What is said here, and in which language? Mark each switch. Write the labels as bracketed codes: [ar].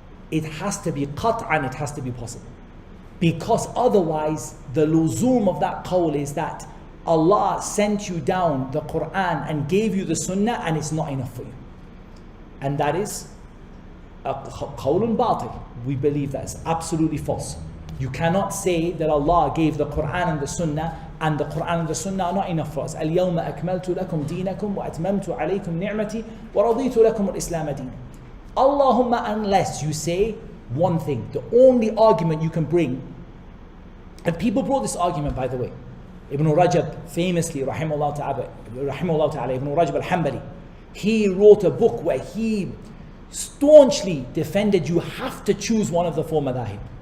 [en] It has to be qat'an, it has to be possible. Because otherwise, the luzum of that qawl is that Allah sent you down the Quran and gave you the sunnah and it's not enough for you. And that is qawlun batil. We believe that is absolutely false. You cannot say that Allah gave the Quran and the Sunnah and the Quran and the Sunnah are not enough for us. [ar] اليوم أكملت لكم دينكم وأتممت عليكم نعمتي ورضيت لكم الإسلام دينا. [en] Allahumma, unless you say one thing, the only argument you can bring, and people brought this argument by the way. Ibn Rajab famously, rahimahullah ta'ala, Ibn Rajab al-Hanbali, he wrote a book where he staunchly defended you have to choose one of the four madahib.